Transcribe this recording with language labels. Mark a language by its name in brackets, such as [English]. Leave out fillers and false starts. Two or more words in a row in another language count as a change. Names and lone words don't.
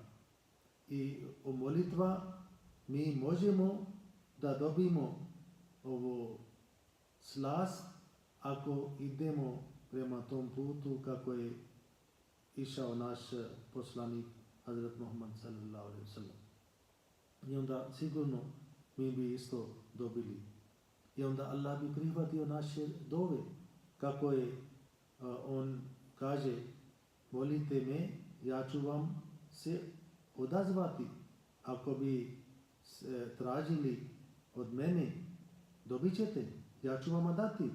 [Bosnian] I u molitva mi možemo da dobijemo ovo slast ako idemo prema tom putu kako je išao naš poslanik Hazret Muhammad [Arabic] صلى الله عليه وسلم. [Bosnian] I onda sigurno mi bi isto dobili. I onda Allah bi prihvatio naše dove. Kako je on kaže, molite me, ja ću vam se odazvati. Ako bi tražili od mene, dobit ćete, ja ću vam dati.